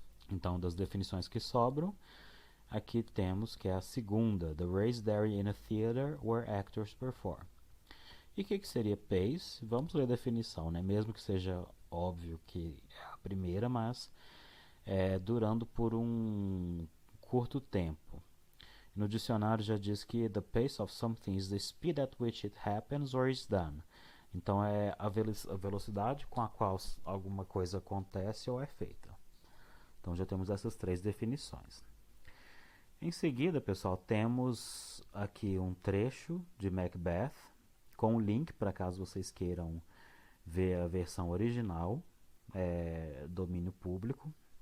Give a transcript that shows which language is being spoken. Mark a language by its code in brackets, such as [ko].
[pt] Então, das definições que sobram, aqui temos que é a segunda, [en] the raised area in a theater where actors perform. [pt] E o que seria pace? Vamos ler a definição, né? Mesmo que seja óbvio que é a primeira, mas durando por um curto tempo. No dicionário já diz que [en] the pace of something is the speed at which it happens or is done. [pt] Então é a velocidade com a qual alguma coisa acontece ou é feita. Então já temos essas 3 definições. Em seguida, pessoal, temos aqui um trecho de Macbeth com um link para caso vocês queiram ver a versão original, domínio público.